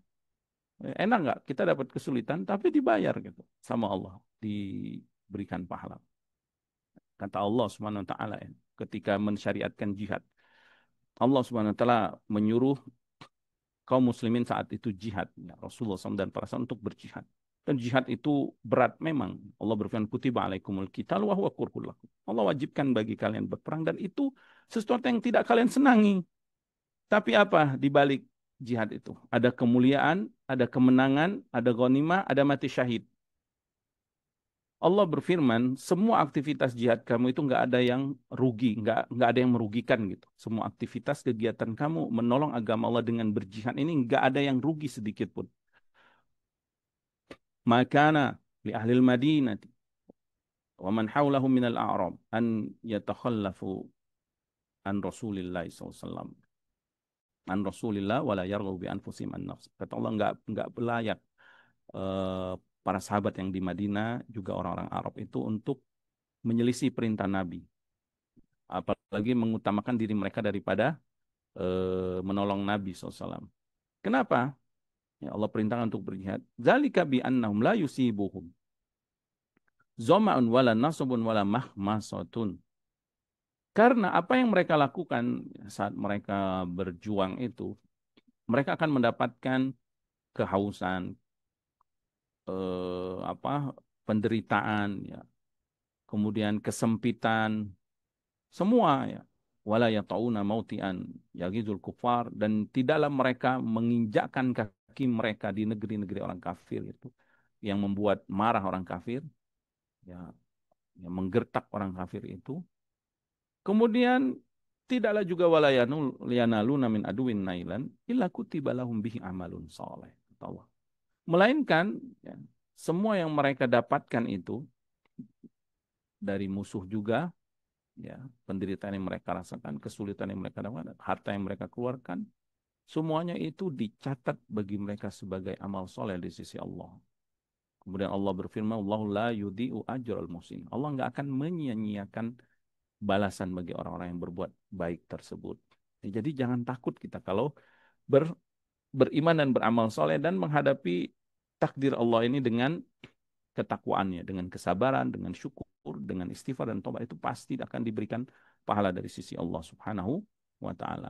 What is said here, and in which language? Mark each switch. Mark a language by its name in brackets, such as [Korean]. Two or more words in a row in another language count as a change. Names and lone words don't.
[Indonesian] Enak nggak kita dapat kesulitan tapi dibayar gitu sama Allah, diberikan pahala. Kata Allah [Arabic] سبحانه وتعالى [Indonesian] ya, ketika mensyariatkan jihad. Allah [Arabic] سبحانه وتعالى [Indonesian] menyuruh kaum muslimin saat itu jihad, ya, Rasulullah SAW dan para sahabat untuk berjihad. Dan jihad itu berat memang. Allah berfirman, [Arabic] كتب عليكم القتال وهو كره لكم. [Indonesian] Allah wajibkan bagi kalian berperang dan itu sesuatu yang tidak kalian senangi. Tapi apa di balik jihad itu? Ada kemuliaan, ada kemenangan, ada ghanimah, ada mati syahid. Allah berfirman, semua aktivitas jihad kamu itu nggak ada yang rugi, nggak ada yang merugikan gitu. Semua aktivitas kegiatan kamu menolong agama Allah dengan berjihad ini nggak ada yang rugi sedikit pun. [Arabic] ما كان لأهل المدينة ومن حولهم من الأعراب أن يتخلفوا عن رسول الله ﷺ. عن رسول الله ولا يرغبوا بأنفسهم عن نفس. [Indonesian] Kata Allah nggak layak eh, para sahabat yang di Madinah juga orang-orang Arab itu untuk menyelisih perintah Nabi, apalagi mengutamakan diri mereka daripada menolong Nabi SAW. Kenapa? Ya, Allah perintahkan untuk berjihad. [Arabic] ذلك بأنهم لا يصيبهم ظمأ ولا نصب ولا مخمصة. [Indonesian] Karena apa yang mereka lakukan saat mereka berjuang itu, mereka akan mendapatkan kehausan, penderitaan, ya, kemudian kesempitan, semua ya. [Arabic] ولا يطئون موطئا يغيظ الكفار, [Indonesian] dan tidaklah mereka menginjakkan kaki mereka di negeri-negeri orang kafir itu yang membuat marah orang kafir, ya, yang menggertak orang kafir itu. Kemudian tidaklah juga [Arabic] ولا ينالون من عدو نيلا إلا كتب لهم به عمل صالح, [Indonesian] kata Allah. Melainkan ya, semua yang mereka dapatkan itu dari musuh juga, ya, penderitaan yang mereka rasakan, kesulitan yang mereka dapatkan, harta yang mereka keluarkan, semuanya itu dicatat bagi mereka sebagai amal soleh di sisi Allah. Kemudian Allah berfirman, [Arabic] الله لا يضيع أجر المحسنين. [Indonesian] Allah nggak akan menyia-nyiakan balasan bagi orang-orang yang berbuat baik tersebut. Jadi jangan takut kita kalau beriman dan beramal soleh dan menghadapi takdir Allah ini dengan ketakwaannya, dengan kesabaran, dengan syukur, dengan istighfar dan tobat, itu pasti akan diberikan pahala dari sisi Allah [Arabic] سبحانه وتعالى.